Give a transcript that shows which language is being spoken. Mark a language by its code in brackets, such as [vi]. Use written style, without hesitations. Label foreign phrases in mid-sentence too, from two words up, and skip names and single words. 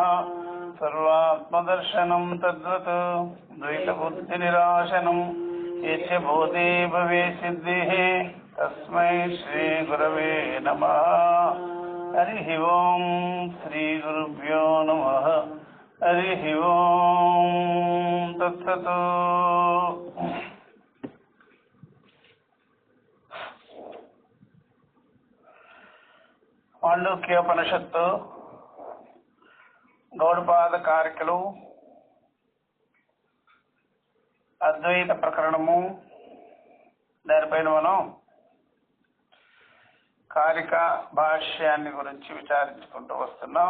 [sa] सर्वात्मदर्शनं तद्वत् द्वैतबुद्धिनिराशनं यस्य बोधे भवेत् सिद्धिः तस्मै श्रीगुरवे नमः। हरि ओम श्री गुरुभ्यो नमः। हरि ओम तत्सत्। [te] మాండూక్యోపనిషత్తు గౌడపాద కారికలు అద్వైత ప్రకరణము దానిపైన మనం కారిక భాష్యాన్ని గురించి విచారించుకుంటూ వస్తున్నాం.